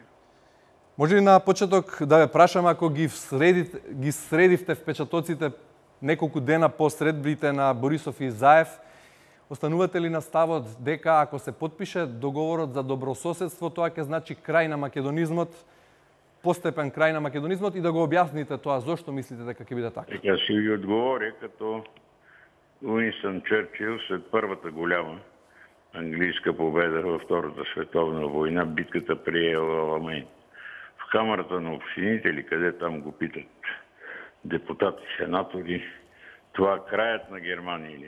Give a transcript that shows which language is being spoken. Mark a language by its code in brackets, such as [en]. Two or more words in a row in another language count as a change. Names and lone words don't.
[mk] Може ли на почеток да ве прашам, ако ги средивте впечатоците неколку дена по средбите на Борисов и Заев, останувате ли на ставот дека ако се потпише договорот за добрососедство, тоа ќе значи крај на македонизмот, постепен крај на македонизмот, и да го објасните тоа зошто мислите дека ќе биде така? [bg] Ја си ви одговоря като Уинстон Черчил след првата голяма английска победа във Втората световна война, битката при Аламейн. В камерата на общините или къде там го питат депутати, сенатори, това е краят на Германия или?